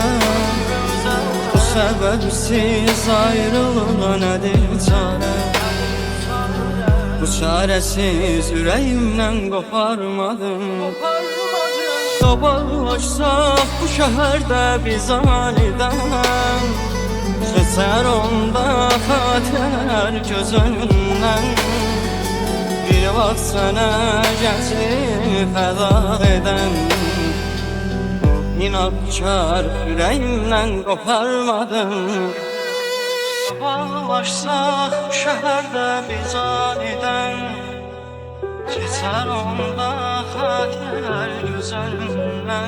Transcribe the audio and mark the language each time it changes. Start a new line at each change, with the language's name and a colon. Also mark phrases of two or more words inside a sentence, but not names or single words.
Turkish: Bu sebepsiz ayrılığa nedir çare? Bu çaresiz yüreğimden koparmadım. Dolaşsak bu şehirde biz aniden, geçer
Azerbaijani: onda xatirələr göz önündən. Bir vaxt sənə gəncliyi fəda edən,
Turkish: inadkar yüreğimden koparmadım. Dolaşsak bu şehirde biz aniden, geçer
Azerbaijani: onda xatirələr göz önündən.